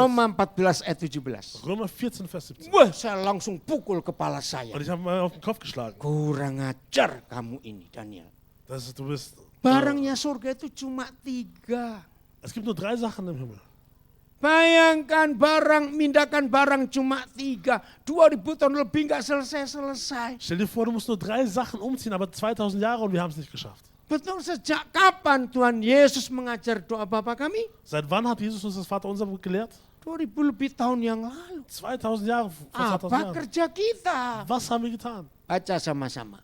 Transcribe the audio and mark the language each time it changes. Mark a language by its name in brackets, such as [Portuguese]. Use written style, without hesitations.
[Indonesian] Roma 14 ayat 17. [German] Römer 14, Vers 17. [Indonesian] Wah, saya langsung pukul kepala saya. [German] Und ich habe mal auf den Kopf geschlagen. [Indonesian] Kurang ajar kamu ini, Daniel. [German] Du bist, [Indonesian] Barangnya surga itu cuma 3. [German] es gibt nur 3 Sachen im Himmel. [Indonesian] Bayangkan mindahkan barang cuma 3. 2000 tahun lebih nggak selesai-selesai. [German] Stell dir vor, du musst nur 3 Sachen umziehen, aber 2000 Jahre und wir haben es nicht geschafft. [Indonesian] Betul, sejak kapan Tuhan Yesus mengajar doa Bapa kami? [German] Seit wann hat Jesus uns das Vaterunser gelehrt? [Indonesian] 2000 lebih tahun yang lalu. [German] 2000 Jahre, vor 2000 [Indonesian] Apa [German] Jahren. [Indonesian] kerja kita? [German] Was haben wir getan? [Indonesian] Baca sama-sama.